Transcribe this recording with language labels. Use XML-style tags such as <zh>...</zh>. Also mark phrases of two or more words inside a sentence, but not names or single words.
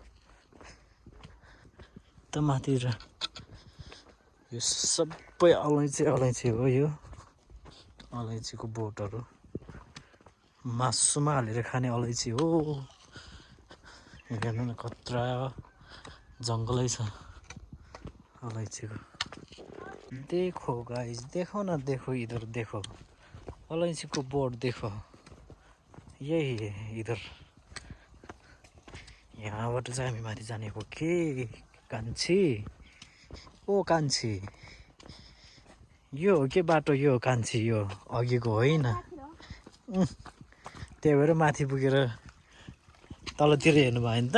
<ne>त माथि र यो सबै अलैँची हो यो अलैँचीको बोटहरू मासुमा हालेर खाने अलैँची हो हेर्नु न कत्रा जङ्गलै छ अलैँचीको</ne> <hi>देखो गाइस देखो न देखो इधर देखो अलैँचीको बोट देखो यही है इधर</hi> <ne>यहाँबाट चाहिँ हामी माथि जाने हो के कान्छी ओ कान्छी यो हो के बाटो यो कान्छी यो अघिको होइन त्यही भएर माथि पुगेर तलतिर हेर्नु भयो नि त</ne>